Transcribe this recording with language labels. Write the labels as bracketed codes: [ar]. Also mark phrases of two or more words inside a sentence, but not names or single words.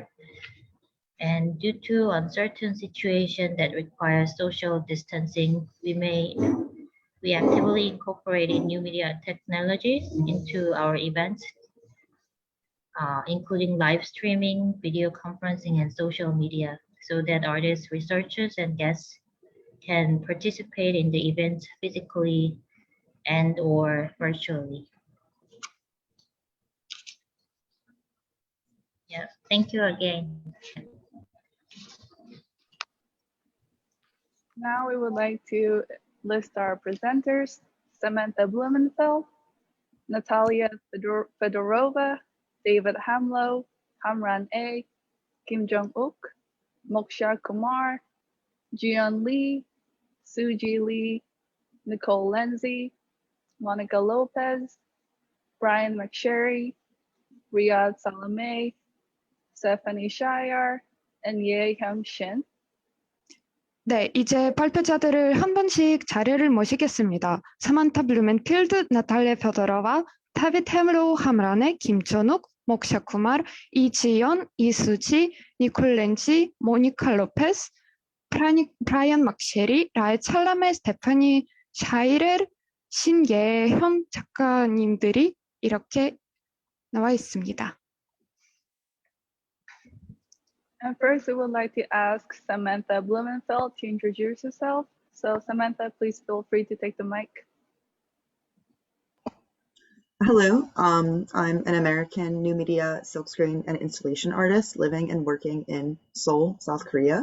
[en] And due to uncertain situation that requires social distancing, we actively incorporated new media technologies into our events, including live streaming, video conferencing, and social media, so that artists, researchers, and guests can participate in the event physically and or virtually. Yeah, thank you again. Now we would like to list our presenters: Samantha Blumenfeld, Natalia Fedorova, David Hamlow, Hamran A, Kim Jung Wuk, Moksha Kumar, Jieon LEE, Sooji Lee, Nicole Lenzi, Monica Lopez, Brian McSherry, Riad Salameh, Stefanie Schairer, and Yea Hyung Shin. [ko] 네, 이제 발표자들을 한 분씩 자리를 모시겠습니다. 사만타 블루멘필드, 나탈리아 페도로바, 타빗 햄로우 함라네, 김전욱, 목샤 쿠마르, 이지연, 이수지, 니콜 렌지, 모니카 로페스, 브라이언 막셰리, 라이드 살라메, 스테파니 샤이렐, 신예형 작가님들이 이렇게 나와 있습니다. [en] And first, we would like to ask Samantha Blumenfeld to introduce herself. So Samantha, please feel free to take the mic. Hello, I'm an American new media silkscreen and installation artist living and working in Seoul, South Korea.